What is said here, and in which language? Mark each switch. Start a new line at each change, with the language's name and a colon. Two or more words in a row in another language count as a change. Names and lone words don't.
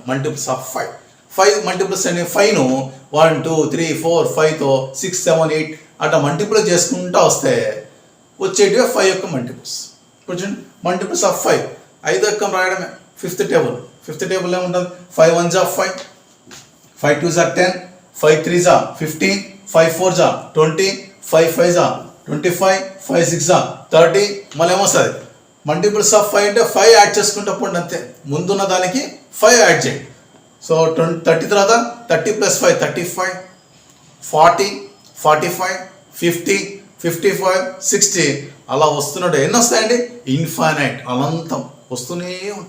English: multiples of 5
Telugu: మల్టిపుల్స్ అనే 5ను 1 2 3 4 5తో 6 7 8 అట్లా మల్టిప్లై చేసుకుంటూ వస్తే వచ్చేటివే 5 యొక్క మల్టిపుల్స్. ఇప్పుడు చూడండి,
English: multiples of 5
Telugu: యొక్క రాయడమే.
English: fifth table
Telugu: ఏముంటుంది,
English: 5 1s are 5, 5 2s are 10, 5 3s are 15, 5 4s are 20, 5 5s are 25, 5 6s are 30.
Telugu: మళ్ళీ ఏమొస్తుంది,
English: multiples of 5
Telugu: అంటే 5 యాడ్ చేసుకుంటూ పోండి అంతే, ముందున్న దానికి 5 యాడ్ చేయండి. సో 30 తర్వాత 30 + 5 35, 40 45 50 55 60 అలా వస్తున్నట్టు ఎన్ని వస్తాయండి, ఇన్ఫైనైట్ అనంతం వస్తూనే ఉంటాయి.